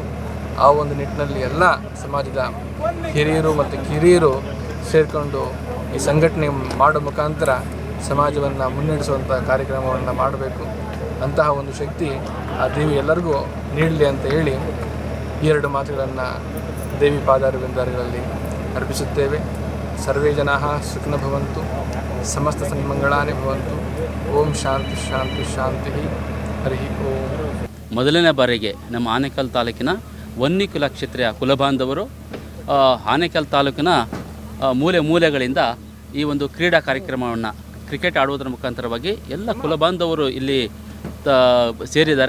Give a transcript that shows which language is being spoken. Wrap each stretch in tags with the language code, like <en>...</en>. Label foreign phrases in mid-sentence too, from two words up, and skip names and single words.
<kn>ಆ ಒಂದು ನಿಟ್ಟಿನಲ್ಲಿ ಎಲ್ಲ ಸಮಾಜದ ಹಿರಿಯರು ಮತ್ತು ಕಿರಿಯರು ಸೇರಿಕೊಂಡು ಈ ಸಂಘಟನೆ ಮಾಡೋ ಮುಖಾಂತರ ಸಮಾಜವನ್ನು ಮುನ್ನಡೆಸುವಂಥ ಕಾರ್ಯಕ್ರಮವನ್ನು ಮಾಡಬೇಕು. ಅಂತಹ ಒಂದು ಶಕ್ತಿ ಆ ದೇವಿ ಎಲ್ಲರಿಗೂ ನೀಡಲಿ ಅಂತ ಹೇಳಿ ಈ ಎರಡು ಮಾತುಗಳನ್ನು ದೇವಿ ಪಾದಾರವಿಂದಗಳಲ್ಲಿ ಅರ್ಪಿಸುತ್ತೇವೆ.</kn> <sa>ಸರ್ವೇ ಜನಾಃ ಸುಖಿನೋ ಭವಂತು, ಸಮಸ್ತ ಸನ್ಮಂಗಳಾನಿ ಭವಂತು. ಓಂ ಶಾಂತಿ ಶಾಂತಿ ಶಾಂತಿ. ಹರಿ ಓಂ.</sa> <kn>ಮೊದಲನೇ ಬಾರಿಗೆ ನಮ್ಮ ಆನೇಕಲ್ ತಾಲೂಕಿನ ವನ್ನಿಕುಲ ಕ್ಷತ್ರಿಯ ಕುಲಬಾಂಧವರು ಆನೇಕಲ್ ತಾಲೂಕಿನ ಮೂಲೆ ಮೂಲೆಗಳಿಂದ ಈ ಒಂದು ಕ್ರೀಡಾ ಕಾರ್ಯಕ್ರಮವನ್ನು ಕ್ರಿಕೆಟ್ ಆಡುವುದರ ಮುಖಾಂತರವಾಗಿ ಎಲ್ಲ ಕುಲಬಾಂಧವರು ಇಲ್ಲಿ ಸೇರಿದ್ದಾರೆ.</kn>